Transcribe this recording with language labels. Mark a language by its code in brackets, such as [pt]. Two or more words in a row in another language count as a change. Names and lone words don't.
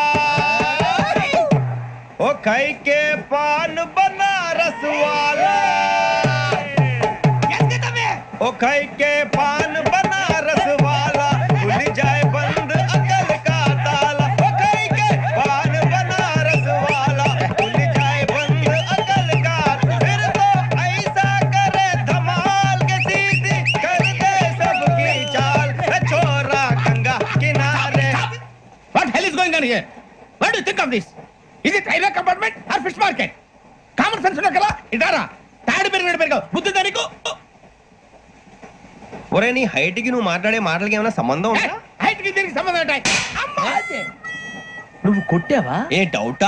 [hi] ओ खाई के पान बनारस वाला, ओ खाई के पान बनारस वाला, खुल जाए बंद अकल का ताला. ओ खाई के पान बनारस वाला, खुल जाए बंद अकल का. फिर तो ऐसा करे धमाल के सीधी कर दे सबकी चाल. छोरा गंगा किनारे. [en] What hell is going on here? What do you think of this? [te] ఇది [en] railway compartment or fish market? common sense [te] ఉన్నా కదా, ఇటారా తాడు పెరిగావు బుద్ధి దానికి. ఒరే, నీ హైట్ కి నువ్వు మాట్లాడే మాటలకి ఏమైనా సంబంధం ఉందా? హైట్ కి దీనికి సంబంధం ఉంటాయి. నువ్వు కొట్టావా? ఏ డౌటా?